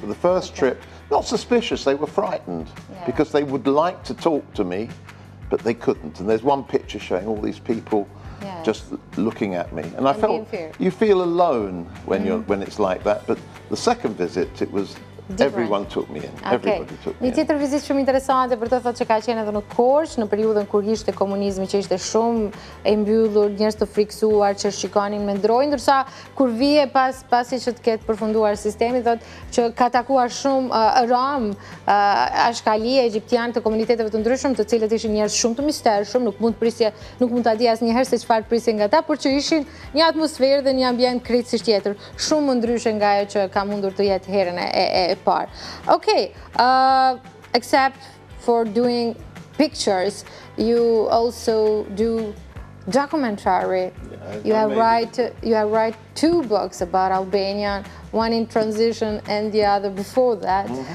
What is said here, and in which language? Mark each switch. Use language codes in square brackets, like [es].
[en] But the first trip, not suspicious, they were frightened because they would like to talk to me, but they couldn't. And there's one picture showing all these people just looking at me. And I felt you feel alone when it's like that. But the second visit, it was everyone took me in. Everybody took me in. [sq] Një tjetër vizitë shumë interesante për të thotë që ka qenë edhe në Korçë në periudhën kur ishte komunizmi, që ishte shumë e mbyllur, njerëz të friksuar që shikonin me ndrojë, ndërsa kur vije pasi që të ketë përfunduar sistemi, thotë që ka takuar shumë rom, ashkalije egjiptianë të komuniteteve të ndryshëm, të cilët ishin njerëz shumë të mistershëm, nuk mund ta di asnjëherë se çfarë prisje nga ata, por që ishin një atmosferë dhe një ambient krejtësisht tjetër, shumë më ndryshe nga ajo që ka mundur të jetë herën e parë. [en] Okay, except for doing pictures, you also do documentary. You have write 2 books about Albania, one in transition and the other before that.